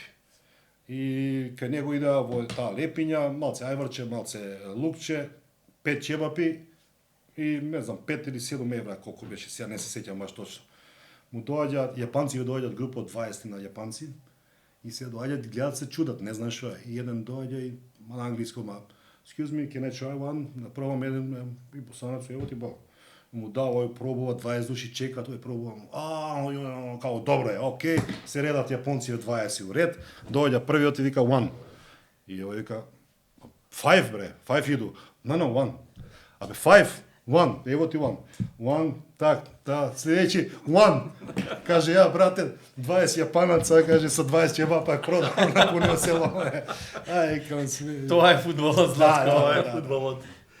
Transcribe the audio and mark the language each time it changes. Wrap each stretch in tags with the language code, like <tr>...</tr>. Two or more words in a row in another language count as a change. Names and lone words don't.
<mk>И кај него идеа во таа лепиња, малце ајварче, малце лукче, 5 ќебапи и не знам 5 или 7 евра колку беше, сега не се сеќам баш точно. Му доаѓаат јапанци, доаѓаат група од 20 на јапанци и се доаѓаат и гледат се чудат, не знаеш што е. И еден доаѓа и на англиски</mk> <en>excuse me, can I try one?</en> <mk>Пробам еден и босанец,</mk> <bs>ево ти ба.</bs> <mk>Му дава, ој пробува, 20 души чека, тој пробува. Као добро е, окей, се редат јапонци од 20 у ред, доаѓа првиот и вика one. И овој вика 5 бре, 5 иду.</mk> <en>No, one.</en> <mk>Абе 5, one, ево ти</mk> <en>one. One,</en> <mk>так, следејќи one. Каже ја брате, 20 јапанаца, каже со 20 ќебапа продавам на пуно село. Ај, као сме. Тоа е фудбалот, Златко, тоа е фудбалот.</mk>